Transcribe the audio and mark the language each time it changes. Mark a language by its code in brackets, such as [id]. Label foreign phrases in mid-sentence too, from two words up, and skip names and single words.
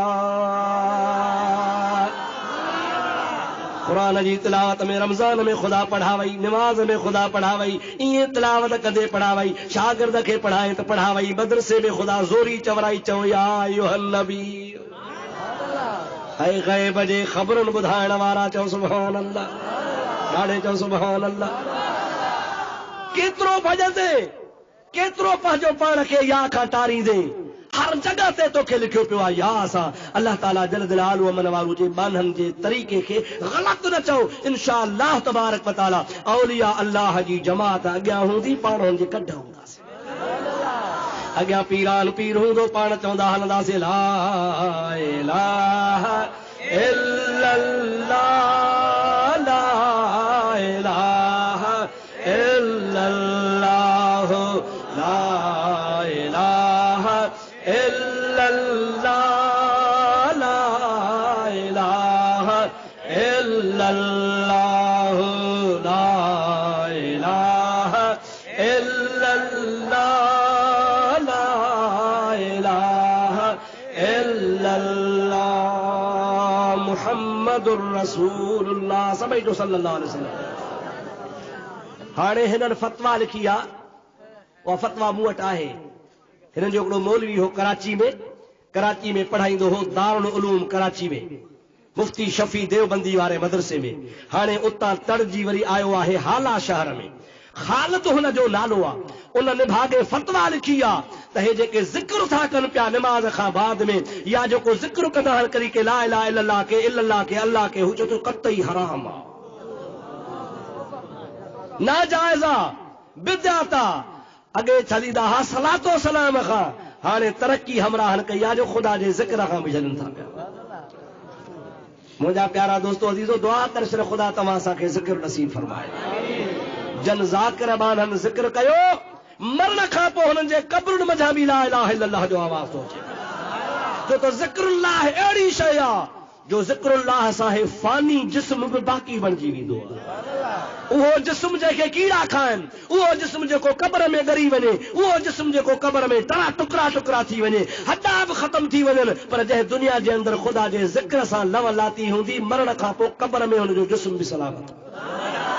[sd] कुरान जी तिलावत में रमज़ान में खुदा पढ़ावई, नमाज में खुदा पढ़ावई, इएं तिलावत कदे पढ़ावई, शागिर्द खे पढ़ाए त पढ़ावई, मदरसे में खुदा ज़ोरी चवराई चओ [ar] يا أيها النبي. [sd] ऐं ग़ैब जे ख़बरुनि ॿुधाइण वारा चओ [ar] سبحان الله, [sd] ॾाढे चओ [ar] سبحان الله. [sd] केतिरो भॼंदे, केतिरो पंहिंजो पाण खे या खां टारींदे, हर जगह ते तोखे लिखियो पियो आहे या सां। अल्लाह ताला [ar] جل جلاله [sd] अमन वारू जे बाननि जे तरीक़े खे ग़लत न चओ। इंशाअल्लाह [ar] تبارك وتعالى أولياء الله [sd] जी जमात अॻियां हूंदी, पाण हुनजे कढ हूंदासीं। अॻियां पीरान पीर हूंदो, पाण चवंदा हलंदासीं [ar] لا إله إلا الله لا إله إلا الله لا إله إلا الله لا إله إلا الله لا إله إلا الله لا إله إلا الله محمد رسول الله [sd] सभई जो [ar] صلى الله عليه وسلم. [sd] हाणे हिननि फतवा लिखी आहे, उहा फतवा मूं वटि आहे। हिननि जो हिकिड़ो मौलवी हो कराची में पढ़ाईंदो हो, दारुल उलूम कराची में, मुफ्ती शफी देवबंदी वारे मदरसे में। हाणे उतां तड़जी वरी आयो आहे हाला शहर में। ख़ालिद हुन जो नालो आहे। उन निभागे फतवा लिखी आहे त हे जेके ज़िक्र था कनि पिया निमाज़ खां बाद में, या जेको ज़िक्र कंदा आहिनि करी के [ar] لا إله إلا الله [sd] के इल्लल्लाह के अल्लाह के, हू चए थो क़तई हराम आहे, नाजाइज़ आहे, बिदअत आहे। अॻे छॾींदा हुआ सलातो सलाम खां, हाणे तरक़ी हमराहनि कई आहे जो ख़ुदा जे ज़िक्र खां बि छॾनि था पिया। मुंहिंजा प्यारा दोस्तो अज़ीज़ो, दुआ करे छॾ ख़ुदा तव्हां असांखे ज़िक्र नसीब फरमाए। जन ज़ाकिर बाननि ज़िक्र कयो, मरण खां पोइ हुननि जे क़ब्रुनि मंझां बि [ar] لا إله إلا الله [sd] जो आवाज़ थो अचे। छो त ज़िक्रुल्लाह अहिड़ी शइ आहे जो ज़िक्रुल्लाह सां हे फ़ानी जिस्म बि बाक़ी बणिजी वेंदो आहे। उहो जिस्म जंहिंखे कीड़ा खाइनि, उहो जिस्म जेको क़ब्र में ॻरी वञे, उहो जिस्म जेको क़ब्र में टड़ा टुकड़ा टुकड़ा थी वञे, हॾा बि ख़त्म थी वञनि, पर जंहिं दुनिया जे अंदरि ख़ुदा जे ज़िक्र सां लव लाती हूंदी, मरण खां पोइ क़ब्र में हुनजो जिस्म बि सलामत।